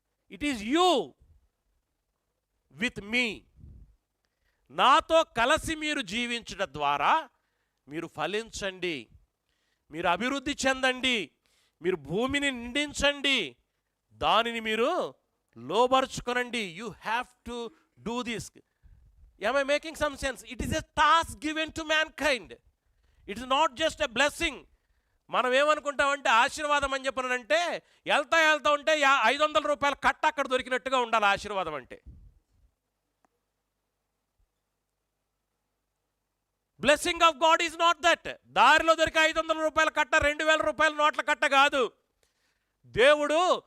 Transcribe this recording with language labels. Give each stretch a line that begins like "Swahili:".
English: It is you with me.
Telugu: నాతో కలిసి మీరు జీవించడం ద్వారా మీరు ఫలించండి, మీరు అభివృద్ధి చెందండి, మీరు భూమిని నిండించండి, దానిని మీరు లోబరుచుకొనండి.
English: You have to do this. Am I making some sense? It is a task given to mankind. It is not just a blessing.
Telugu: మనం ఏమనుకుంటామంటే ఆశీర్వాదం అని చెప్పనంటే వెళ్తా ఉంటే 500 రూపాయల కట్ట అక్కడ దొరికినట్టుగా ఉండాలి ఆశీర్వాదం అంటే.
English: Blessing of God is not that.
Telugu: దారిలో దొరికే 500 రూపాయల కట్ట 2000 రూపాయల నోట్ల కట్ట కాదు. దేవుడు